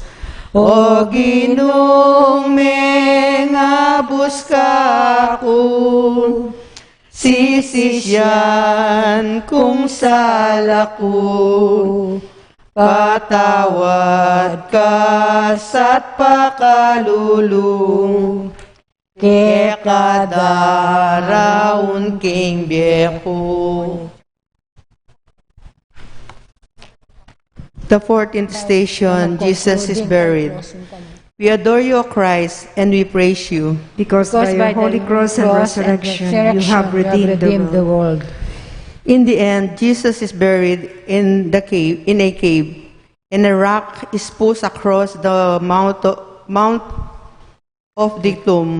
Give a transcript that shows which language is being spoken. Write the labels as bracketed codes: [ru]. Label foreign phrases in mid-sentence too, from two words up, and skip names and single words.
[pam] O Ginong mengabus ka ako, Sisisyan kung sala ko, patawad ka sa't pakalulong, ke kadaraon king biyeko. [en] The 14th station, Jesus is buried. We adore you, O Christ, and we praise you. Because by your holy cross and resurrection, you have redeemed the world. In the end, Jesus is buried in a cave, and a rock is pushed across the mount of the tomb.